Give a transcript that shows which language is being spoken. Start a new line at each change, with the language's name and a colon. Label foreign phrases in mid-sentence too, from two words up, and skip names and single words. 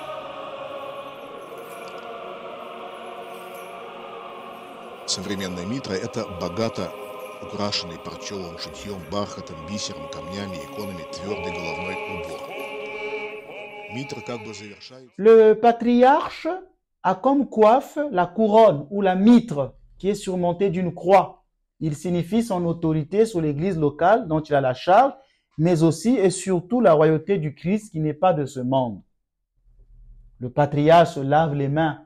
Russian: Современная митра – это богато украшенный парчевым шитьем, бархатом, бисером, камнями, иконами твердый головной убор. Митра как бы завершает...
French: Le patriarche a comme coiffe la couronne ou la mitre qui est surmontée d'une croix. Il signifie son autorité sur l'église locale dont il a la charge, mais aussi et surtout la royauté du Christ qui n'est pas de ce monde. Le patriarche se lave les mains.